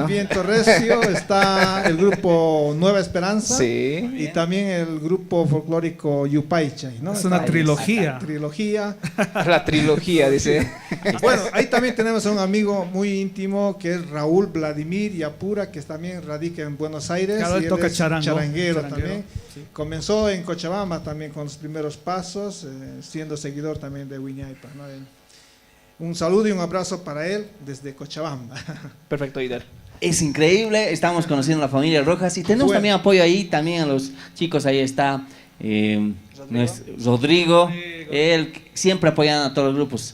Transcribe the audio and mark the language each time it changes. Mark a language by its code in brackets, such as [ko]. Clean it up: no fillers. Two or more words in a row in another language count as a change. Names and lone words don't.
[es] Viento Recio, está el grupo Nueva Esperanza Sí. y también el grupo folclórico Yupaychay, ¿no? Es una Está ahí. trilogía. Trilogía. La trilogía, dice. Bueno, ahí también tenemos a un amigo muy íntimo que es Raúl Vladimir Yapura, que también radica en Buenos Aires. Claro, él y él toca es charango. charanguero Charanguero, también. sí. Comenzó en Cochabamba también con los primeros pasos, siendo seguidor también de Huiñaypa, ¿no? Un saludo y un abrazo para él desde Cochabamba. Perfecto, Ider. Es increíble, estamos conociendo a la familia Rojas y tenemos Bueno. también apoyo ahí, también a los chicos, ahí está Rodrigo, él siempre apoyando a todos los grupos.